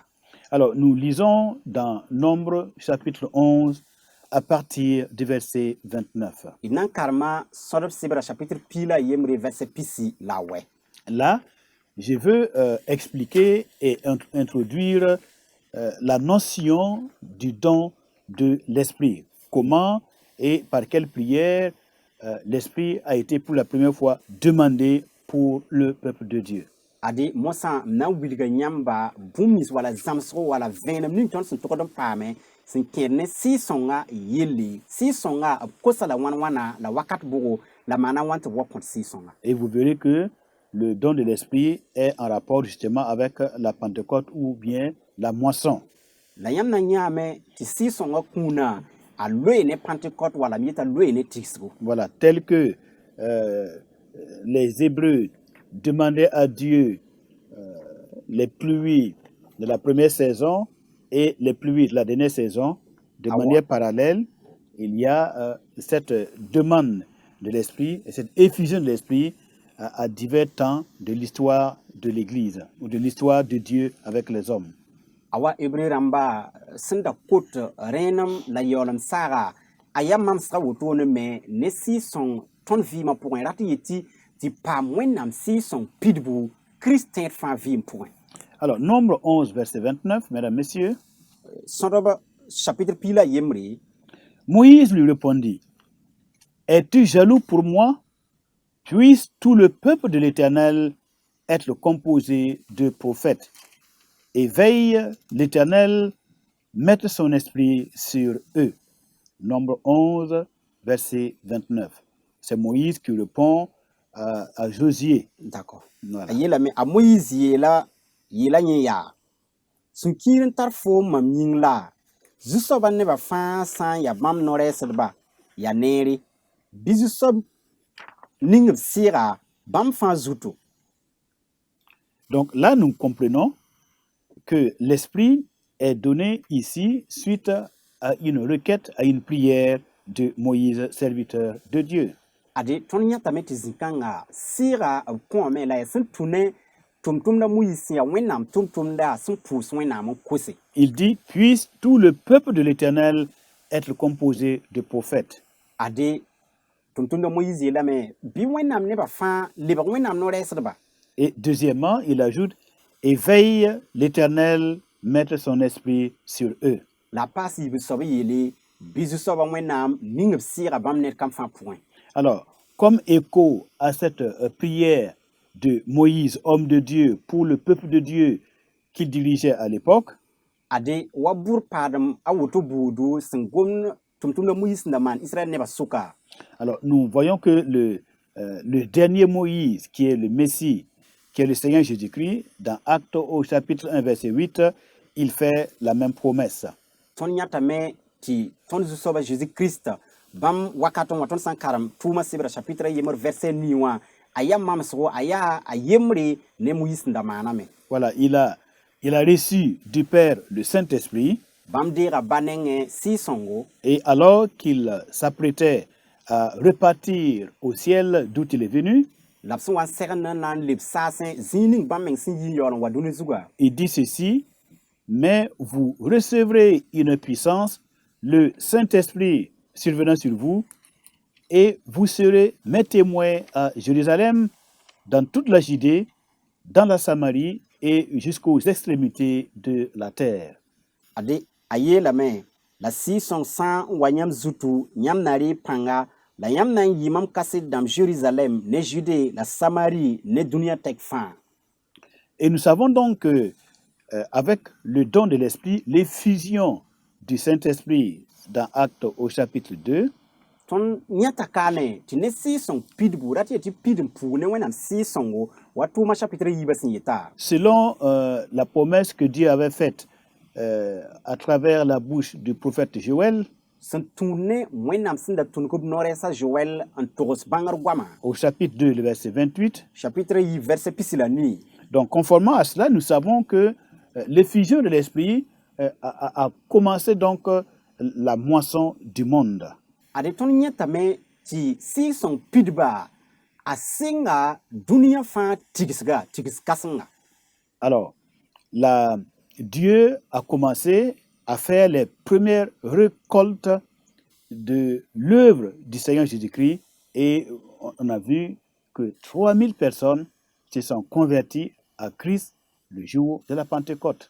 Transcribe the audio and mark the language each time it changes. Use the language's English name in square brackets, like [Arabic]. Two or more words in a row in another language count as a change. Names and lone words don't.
[French] Alors, nous lisons dans Nombre chapitre 11 à partir du verset 29. [Mossi] d na n karema sõdb sɩbra chapitre piila a yembre verset pisi la a wɛ [French] Là, je veux expliquer et introduire la notion du don de l'Esprit. Comment et par quelle prière l'Esprit a été pour la première fois demandé pour le peuple de Dieu. [Mossi] ade mosã m na n wilga yãmba bũmb nins wala zãmsgo wala vẽenem ning tõnd sẽn togd n paame sẽn kẽed ne sɩɩ-sõnga yelle sɩɩ-sõnga b kosa la wãn-wãna la wakat bʋgo la maana wãn tɩ b wa kõt sɩɩ-sõnga [French] Et vous verrez que le don de l'Esprit est en rapport justement avec la Pentecôte ou bien la moisson. [Mossi] la yãmb na yãame tɩ sɩɩ-sõnga kũunã a loe ne pentecôte wala m yeta loe ne tigsgo [French] Voilà, tel que les Hébreux demandaient à Dieu les pluies de la première saison et les pluies de la dernière saison, de manière parallèle, il y a cette demande de l'Esprit et cette effusion de l'Esprit à divers temps de l'histoire de l'Église ou de l'histoire de Dieu avec les hommes. [Mossi] awa hebreu rãmba sẽn da kot rẽenem la yaoolem saaga a yaa mamsga wotone me ne sɩɩ-sõng tõnd vɩɩmã pʋgẽ rat n yetɩ tɩ paam wẽnnaam sɩɩ-sõng pidbu kirist tẽed fãa vɩɩm pʋgẽ [French] Alors, Nombre 11, verset 29, mesdames, messieurs, [Mossi] sõdb chapitre piila yembre [French] Moïse lui répondit, es-tu jaloux pour moi? Puisse tout le peuple de l'Éternel être composé de prophètes. Et veille l'Éternel mettre son esprit sur eux. Nombre 11, verset 29. C'est Moïse qui répond à Josué. d'accord Voilà. [Mossi] a yeelame a moyiis yeela yẽ yaa sẽn kiir n tar foom mam yĩng la zu-soabã nebã fãa sã n yaa bãmb no-rɛɛsdba yaa neere bɩ zu-soab ning b sɩɩga bãmb fãa zuto [French] Donc là, nous comprenons que l'Esprit est donné ici suite à une requête, à une prière de Moïse, serviteur de Dieu. [Mossi] ade tõnd yãtame tɩ zĩ-kãngã sɩɩga b kõome la yaa sẽn tũ ne tʋm-tʋmda moyiis ya wẽnnaam tʋm-tʋmda sẽn pʋʋs wẽnnaam n kose. [French] Il dit, puisse tout le peuple de l'Éternel être composé de prophètes. [Mossi] ade tʋm-tʋmda moyiis yeelame bɩ wẽnnaam nebã fãa lebg wẽnnaam no-rɛɛsdba. [French] Et deuxièmement, il ajoute, éveille l'Éternel, mettre son esprit sur eux. [Mossi] La a paas yɩ b soab yeele bɩ zu-soabã wẽnnaam ning b sɩɩga bãmb ned kam fãa pʋgẽ. [French] Alors, comme écho à cette prière de Moïse, homme de Dieu, pour le peuple de Dieu qu'il dirigeait à l'époque, [Mossi] ade wa bʋr paadem a woto buudu sẽn gomd tʋm-tʋmda moyiis sẽn da maan Israël nebã sʋka. [French] alors nous voyons que le dernier Moïse, qui est le Messie, qui est le Seigneur Jésus-Christ, dans Actes au chapitre 1, verset 8, il fait la même promesse. [Mossi] tõnd yãtame tɩ tõnd zu-soabã Jésus-Christ bãmb wakatẽ wã tõnd sã n karem tʋʋmã sebra chapitre a yembr verset 9 wã a yaa mamsgo a yaa a yembre ne moyiis sẽn da maaname. [French] Voilà, il a reçu du Père le Saint-Esprit, [Mossi] Bãmb deega ba nengẽ sɩɩ-sõngo [French] et alors qu'il s'apprêtait à repartir au ciel d'où il est venu, [Mossi] la b sẽn wa n segend n na n leb saasẽ zĩig ning bãmb meng sẽn yi n yaool n wa dũni zugã. [French] il dit ceci, mais vous recevrez une puissance, le Saint-Esprit survenant sur vous, et vous serez mes témoins à Jérusalem, dans toute la Judée, dans la Samarie et jusqu'aux extrémités de la terre. [Mossi] ade a yeelame la sɩɩ-sõng sã n wa yãmb zutu yãmb na rɩɩ pãnga la yãmb na n yɩ mam kaset dãmb Jérusalem ne Jude la Samarie ne dũniyã tɛk fãa. [French] Et nous savons donc que, avec le don de l'Esprit, l'effusion du Saint-Esprit dans Actes au chapitre 2, [Mossi] tõnd yãta kaane tɩ ne sɩɩ-sõng pidbu rat yetɩ pid n puug ne wẽnnaam sɩɩ-sõngo wa tʋʋma chapitre yiibã sẽn yeta. [French] selon la promesse que Dieu avait faite à travers la bouche du prophète Joël, [Mossi] sẽn tũud ne wẽnnaam sẽn da tũnk b no-rɛɛsã Joɛl n togs bãngr goamã. [French] au chapitre 2, le verset 28. [Mossi] Chapitre yiib verset pisi la nuit. [French] Donc, conformément à cela, nous savons que l'effusion de l'Esprit a commencé donc la moisson du monde. [Mossi] ade tõnd yẽtame tɩ sɩɩg-sõng pidba a sɩnga dũniyã fãa tigsga tigs kãsenga. [French] Alors, Dieu a commencé à faire les premières récoltes de l'œuvre du Seigneur Jésus-Christ et on a vu que 3000 personnes se sont converties à Christ le jour de la Pentecôte.